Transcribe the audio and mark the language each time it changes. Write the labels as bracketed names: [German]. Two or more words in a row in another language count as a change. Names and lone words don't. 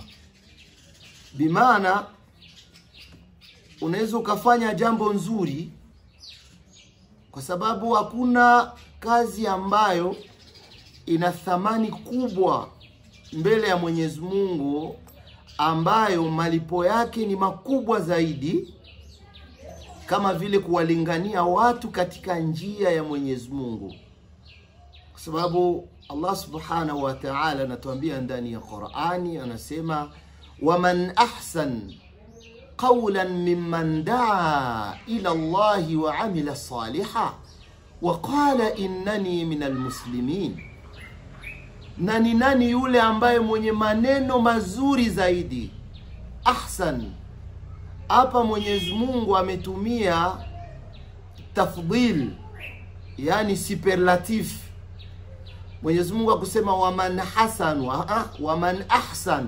[Swahili] Bimaana unaweza ukafanya jambo nzuri, kwa sababu hakuna kazi ambayo ina thamani kubwa mbele ya Mwenyezi Mungu, ambayo malipo yake ni makubwa zaidi, kama vile kuwalingania watu katika njia ya Mwenyezi Mungu. Kwa sababu Allah [Arabic] سبحانه وتعالى [Swahili] anatuambia ndani ya Qur'ani, anasema [Arabic] ومن أحسن قولا ممن دعا إلى الله وعمل صالحا وقال إنني من المسلمين. [Swahili] Nani yule ambaye mwenye maneno mazuri zaidi? Ahsan, hapa Mwenyezi Mungu ametumia tafdhil, yani superlatif. Mwenyezi Mungu akusema [Arabic] ومن حسن ومن أحسن.